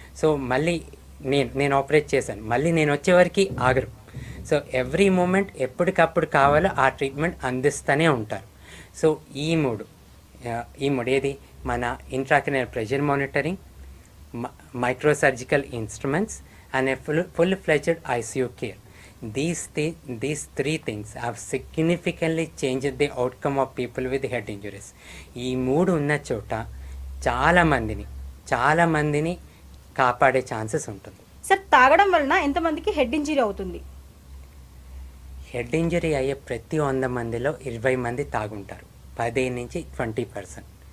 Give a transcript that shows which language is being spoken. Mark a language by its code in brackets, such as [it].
[te] So మళ్ళీ నేను operate చేశాను, మళ్ళీ నేను వచ్చేవరకు ఆగరు. సో [en] every moment [te] ఎప్పటికప్పుడు కావాలో ఆ ట్రీట్మెంట్ అందిస్తూనే ఉంటారు. సో ఈ మూడు ఏది మన ఇంట్రాక్రనియల్ pressure monitoring, [en] Microsurgical instruments and full fledged ICU care. These three things have significantly changed the outcome of people with head injuries. [te] ఈ మూడు ఉన్న చోట చాలా మందిని కాపాడే ఛాన్సెస్ ఉంటుంది. సార్, తాగడం వలన ఎంతమందికి హెడ్ ఇంజరీ అవుతుంది? హెడ్ ఇంజరీ అయ్యే ప్రతి 100 మందిలో 20 మంది తాగుంటారు, 15 నుంచి 20%.